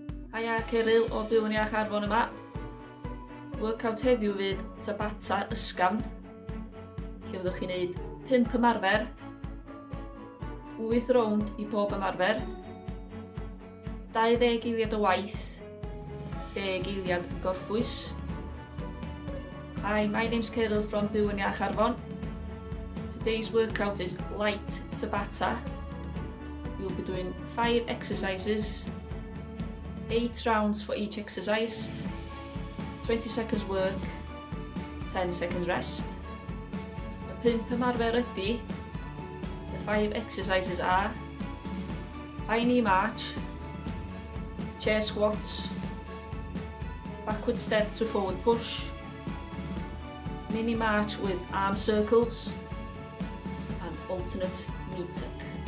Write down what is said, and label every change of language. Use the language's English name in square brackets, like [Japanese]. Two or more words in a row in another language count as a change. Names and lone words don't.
[Welsh] Haia, Ceryl o Byw yn Iach Arfon yma. Workout heddiw fydd Tabata ysgafn, lle fyddwch chi'n neud 5 ymarfer, 8 rownd i bob ymarfer, 20 eiliad o waith, 10 eiliad gorffwys. [English] Hi, my name's Ceryl from Byw yn Iach Arfon. Today's workout is light Tabata. You'll be doing 5 exercises, 8 rounds for each exercise, 20 seconds work, 10 seconds rest. [Welsh] Y 5 ymarfer ydy, [English] the 5 exercises are high knee march, chair squats, backward step to forward push, mini march with arm circles, and alternate knee tuck.